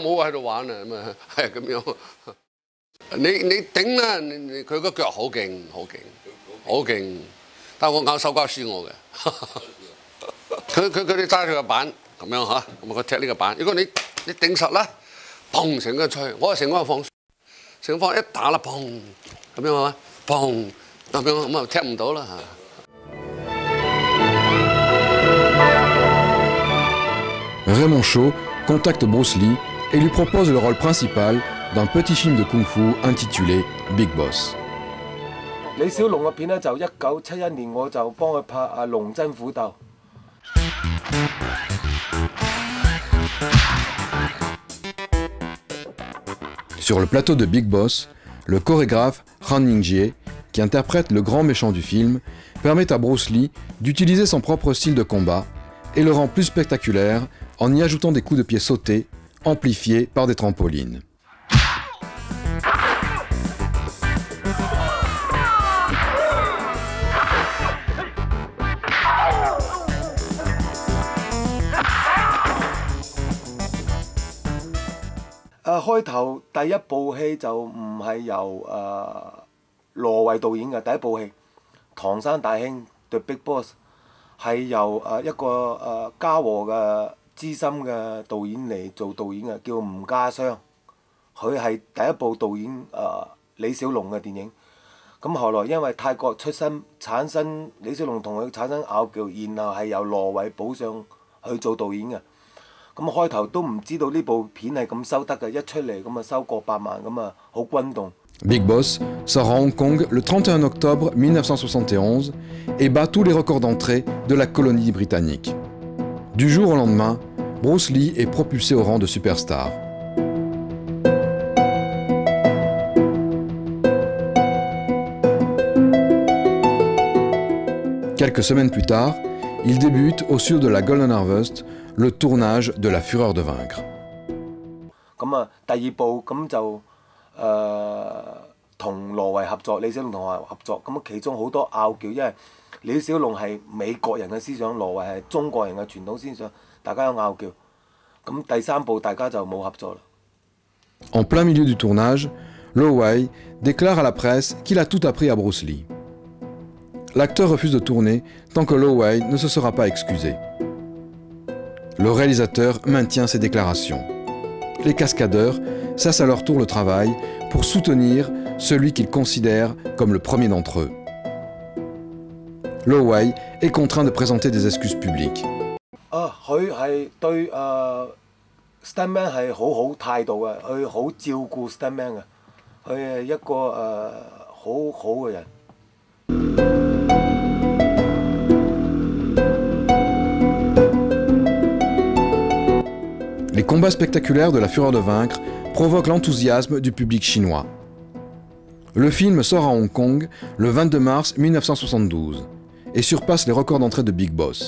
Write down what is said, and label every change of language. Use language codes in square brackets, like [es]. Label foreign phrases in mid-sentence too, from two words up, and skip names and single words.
[yue] 冇喺度玩啊，咁啊係咁樣。你頂啦，佢個腳好勁，好勁，好勁，但係我咬手瓜輸我嘅。佢哋揸住個板咁樣嚇，咁佢踢呢個板，如果你頂實啦，砰成個吹，我係成個放，成個放一打啦，砰咁樣啊，砰。 [fr] Raymond Shaw contacte Bruce Lee et lui propose le rôle principal d'un petit film de kung-fu intitulé Big Boss. [yue] 李小龍嘅片咧就1971年我就幫佢拍《龍爭虎鬥》。 [fr] Sur le plateau de Big Boss, le chorégraphe Han Ying-jie, qui interprète le grand méchant du film, permet à Bruce Lee d'utiliser son propre style de combat et le rend plus spectaculaire en y ajoutant des coups de pied sautés, amplifiés par des trampolines. À, [yue] 開頭第一部戲就唔係由羅維導演嘅第一部戲《唐山大兄 The Big Boss》係由一個嘉禾嘅資深嘅導演嚟做導演嘅，叫吳家湘。佢係第一部導演李小龍嘅電影。咁後來因為泰國出身，產生李小龍同佢產生拗撬，然後係由羅維補上去做導演嘅。咁開頭都唔知道呢部片係咁收得嘅，一出嚟咁啊收過百萬咁啊，好轟動。 [fr] Big Boss sort à Hong Kong le 31 octobre 1971 et bat tous les records d'entrée de la colonie britannique. Du jour au lendemain, Bruce Lee est propulsé au rang de superstar. Quelques semaines plus tard, il débute au sud de la Golden Harvest le tournage de La Fureur de vaincre. [yue] 咁啊，第二部咁就同羅維合作，李小龍同我合作，咁其中好多拗撬，因為李小龍係美國人嘅思想，羅維係中國人嘅傳統思想，大家有拗撬。咁第三部大家就冇合作啦。 [fr] En plein milieu du tournage, Lo Wei déclare à la presse qu'il a tout appris à Bruce Lee. L'acteur refuse de tourner tant que Lo Wei ne se sera pas excusé. Le réalisateur maintient ses déclarations. Les cascadeurs cessent à leur tour le travail pour soutenir celui qu'ils considèrent comme le premier d'entre eux. Lo Wei est contraint de présenter des excuses publiques. [yue] 佢係對stuntman 係好好態度嘅，佢好照顧 stuntman 嘅，佢係一個好好嘅人。 [fr] Les combats spectaculaires de La Fureur de vaincre provoquent l'enthousiasme du public chinois. Le film sort à Hong Kong le 22 mars 1972 et surpasse les records d'entrée de Big Boss.